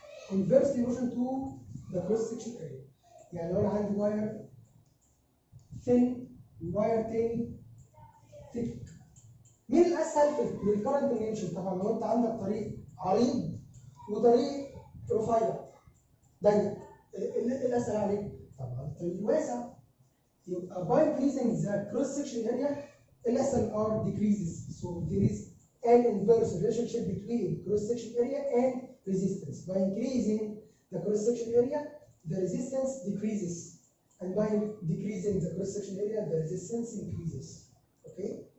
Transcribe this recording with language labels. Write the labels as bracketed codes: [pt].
[en] inversely motion to the cross section area. [ar] يعني لو انا عندي واير thin واير تاني thick، مين الاسهل في الكرنت اللي يمشي؟ طبعا لو انت عندك طريق عريض وطريق رفيع ضيق، ايه الاسهل عليك؟ طبعا الطريق الواسع. [en] يبقى by increasing the cross section area الSLR decreases. So there is an inverse relationship between cross section area and resistance. By increasing the cross section area, the resistance decreases, and by decreasing the cross section area, the resistance increases. Okay.